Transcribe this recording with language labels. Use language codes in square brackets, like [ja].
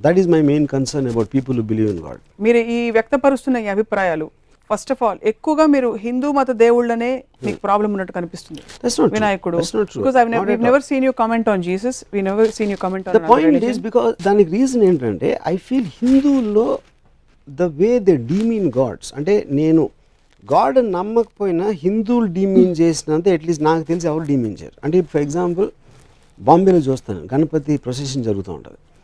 [en] That is my main concern about people who believe in God. [te] మీరు ఈ వ్యక్తపరుస్తున్న ఈ అభిప్రాయాలు, ఫస్ట్ ఆఫ్ ఆల్ ఎక్కువగా మీరు హిందూ మత దేవుళ్ళనే మీకు ప్రాబ్లం ఉన్నట్టు కనిపిస్తుంది. [en] వినాయకుడు, because we've never seen you comment on Jesus, we never seen you comment on the point is because [te] దానికి రీజన్ ఏంటంటే [en] I feel హిందువుల్లో the way they demean gods, [te] అంటే నేను గాడ్ నమ్మకపోయినా హిందువులు డీమీన్ చేసినంత అట్లీస్ట్ నాకు తెలిసి ఎవరు డీమీన్ చేయరు. అంటే ఫర్ ఎగ్జాంపుల్ బాంబేలో చూస్తాను, గణపతి ప్రొసెషన్ జరుగుతూ ఉంటుంది.